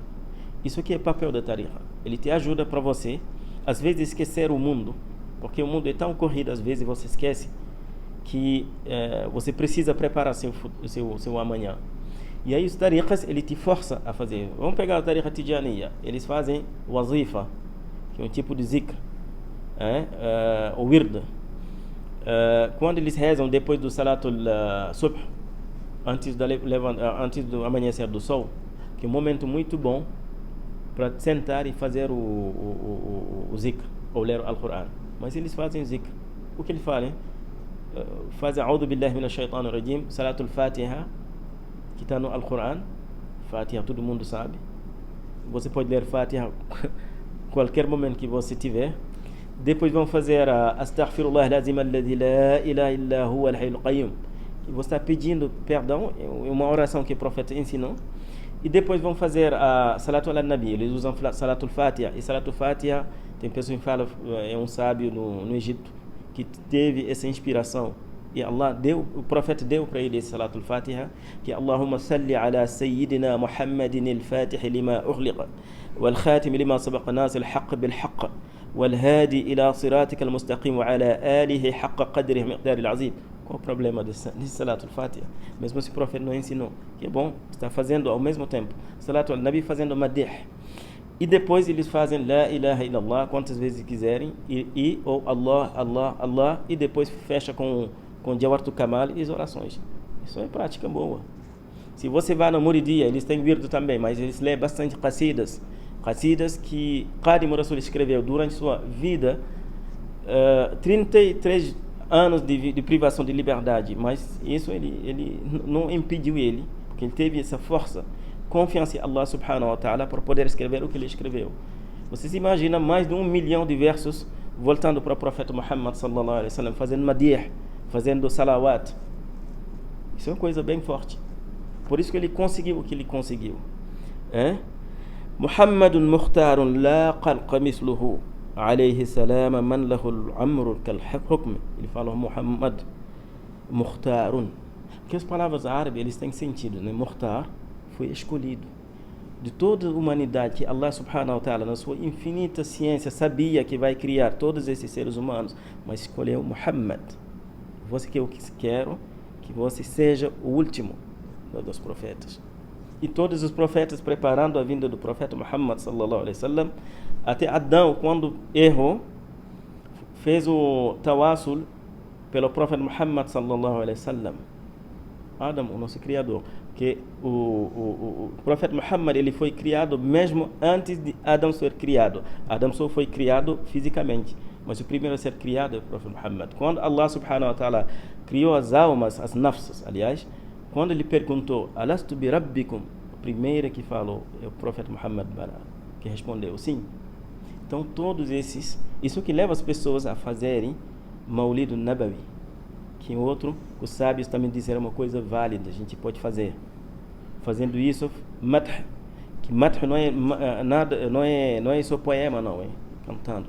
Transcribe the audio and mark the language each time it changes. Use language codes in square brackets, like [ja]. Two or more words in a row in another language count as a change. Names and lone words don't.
[pt] Isso aqui é papel da tariqa. Ele te ajuda para você, às vezes, esquecer o mundo, porque o mundo é tão corrido, às vezes você esquece que você precisa preparar seu amanhã. E aí os tariqas, ele te força a fazer. Vamos pegar a tariqa Tijaniya. Eles fazem wazifa, que é um tipo de zikr, o wird. Quando eles rezam depois do [ar] صلاة الصبح, [pt] antes do amanhecer do sol, que é um momento muito bom para sentar e fazer o zikr, ou ler o Alcorão. Mas eles fazem zikr. O que eles fazem? Fazem [ar] أعوذ بالله من الشيطان الرجيم, صلاة الفاتحة, [pt] que está no Alcorão. Fatiha todo mundo sabe. Você pode ler Fatiha qualquer momento que você tiver. Depois vão fazer [ar] أستغفر الله العظيم الذي لا إله إلا هو الحي القيوم. [pt] E você está pedindo perdão, é uma oração que o profeta ensinou. E depois vão fazer a [ar] صلاة على النبي. [pt] Eles usam [ar] صلاة الفاتحة. [pt] E [ar] صلاة الفاتحة, [pt] tem pessoas que falam, é um sábio no Egito que teve essa inspiração. E o profeta deu para ele esse [ar] صلاة الفاتحة, [pt] que [ar] اللهم صل على سيدنا محمد الفاتح لما أغلق والخاتم لما سبق ناصر الحق بالحق والهادي إلى صراطك المستقيم وعلى آله حق قدره مقدار العظيم. [pt] Qual o problema desse [ar] صلاة الفاتحة? [pt] Mesmo se o profeta não ensinou, que é bom, está fazendo ao mesmo tempo [ar] صلاة النبي, [pt] fazendo Madih. E depois eles fazem [ar] لا إله إلا الله [pt] quantas vezes quiserem, ou Allah, Allah, Allah, e depois fecha com Jawharatul Kamal e as orações. Isso é prática boa. Se você vai na Muridia, eles têm virdo também, mas eles lêem bastante qasidas que Qadim Rasul escreveu durante sua vida, 33 anos de privação de liberdade, mas isso ele não impediu ele, porque ele teve essa força, confiança em [ar] الله سبحانه وتعالى [pt] para poder escrever o que ele escreveu. Vocês imaginam mais de 1 milhão de versos voltando para o profeta Muhammad [ar] صلى الله عليه وسلم, [pt] fazendo madih, fazendo salawat. Isso é uma coisa bem forte. Por isso que ele conseguiu o que ele conseguiu. [ar] محمد مختار لا خلق مثله عليه السلام من له الأمر كالحكم. [pt] Ele fala [ar] محمد مختار. [pt] Porque as palavras árabes, eles têm sentido, né? Mukhtar foi escolhido. De toda a humanidade que [ar] الله سبحانه وتعالى, [pt] na sua infinita ciência, sabia que vai criar todos esses seres humanos, mas escolheu Muhammad. Você que eu quero que você seja o último dos profetas. E todos os profetas preparando a vinda do profeta Muhammad [ar] صلى الله عليه وسلم, [pt] até Adão, quando errou, fez o tawassul pelo profeta Muhammad [ar] صلى الله عليه وسلم. [pt] Adão, o nosso criador, que o profeta Muhammad, ele foi criado mesmo antes de Adão ser criado. Adão só foi criado fisicamente, mas o primeiro a ser criado é o profeta Muhammad. Quando [ar] الله سبحانه وتعالى [pt] criou as almas, as nafsas, aliás, quando ele perguntou, [ar] ألست بربكم, [pt] o primeiro que falou é o profeta Muhammad, que respondeu sim. Então todos esses, isso que leva as pessoas a fazerem [ar] مولد نبوي, [pt] que outro, os sábios também disseram uma coisa válida, a gente pode fazer. Fazendo isso, madh, que madh não é só poema, não, cantando.